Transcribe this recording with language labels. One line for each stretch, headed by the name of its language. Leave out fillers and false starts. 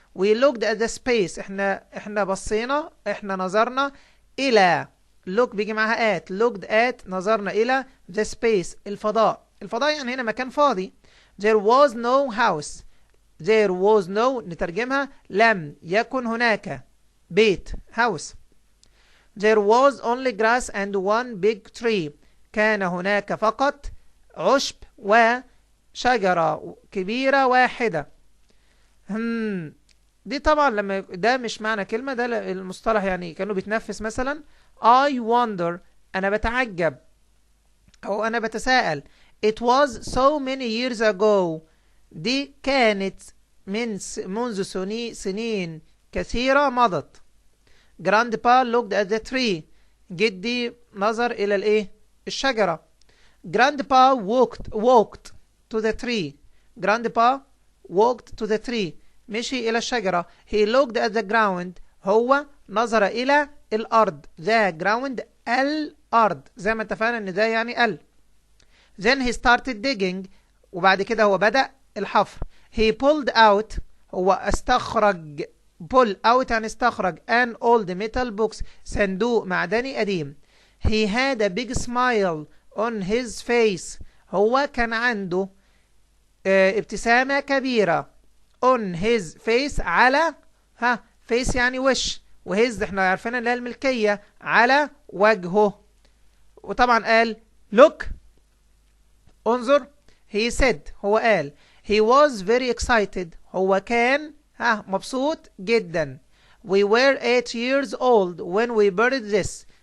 English: we looked at the space
Arabic: احنا بصينا احنا نظرنا إلى look بيجي معاها looked at نظرنا إلى the space الفضاء يعني هنا مكان فاضي.
English: there was no house there was no
Arabic: نترجمها لم يكن هناك بيت house.
English: There was only grass and one big tree.
Arabic: كان هناك فقط عشب وشجرة كبيرة واحدة. دي طبعا لما ده مش معنى كلمة، ده المصطلح يعني كانوا بيتنفس مثلا.
English: I wonder
Arabic: أنا بتعجب أو أنا بتساءل.
English: It was so many years ago.
Arabic: دي كانت منذ سنين كثيرة مضت.
English: Grandpa looked at the tree.
Arabic: جدي نظر إلى الإيه؟ الشجرة.
English: Grandpa walked to the tree. Grandpa walked to the tree.
Arabic: مشي إلى الشجرة.
English: He looked at the ground.
Arabic: هو نظر إلى الأرض.
English: The ground الأرض.
Arabic: زي ما اتفقنا إن ده يعني ال.
English: Then he started digging.
Arabic: وبعد كده هو بدأ الحفر.
English: He pulled out.
Arabic: هو استخرج.
English: pull out
Arabic: يعني استخرج
English: an old metal box.
Arabic: صندوق معدني قديم.
English: He had a big smile on his face.
Arabic: هو كان عنده ابتسامة كبيرة
English: on his face
Arabic: على face يعني وش، وhis احنا عارفين اللي هي الملكية على وجهه. وطبعا قال look انظر.
English: he said
Arabic: هو قال
English: he was very excited.
Arabic: هو كان مبسوط جدا.
English: we were 8 years old when we buried this.